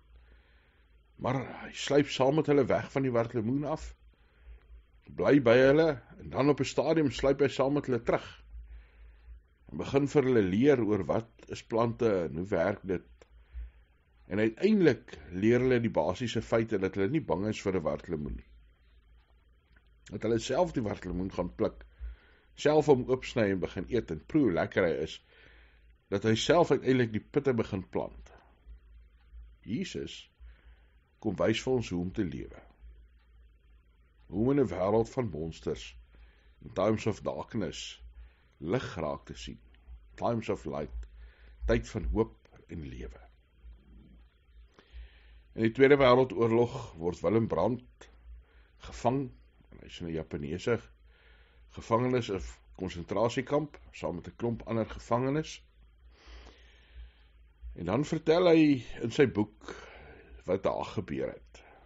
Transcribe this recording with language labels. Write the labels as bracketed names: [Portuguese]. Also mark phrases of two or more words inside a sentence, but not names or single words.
[Afrikaans] Maar hy sluip saam met hulle weg van die wartlemoen af, bly by hulle, en dan op 'n stadium sluip hy saam met hulle terug, en begin vir hulle leer oor wat is plante, en hoe werk dit, en uiteindelik leer hulle die basiese feite, dat hulle nie bang is vir 'n wartlemoen nie, dat hulle self die wartlemoen gaan pluk, self hom oopsny en begin eet, en proe hoe lekker hy is, dat hy self uiteindelik die pitte begin plant. Jesus kom wys vir ons hoe om te lewe. Hoe om in 'n wêreld van monsters, in [English] times of darkness, [Afrikaans] lig raak te sien. [English] Times of light, [Afrikaans] tyd van hoop en lewe. In die Tweede Wêreldoorlog word Willem Brandt gevang, en hy is in 'n Japaneese gevangenis of konsentrasiekamp, saam met 'n klomp ander gevangenes. En dan vertel hy in sy boek wat daar gebeur het.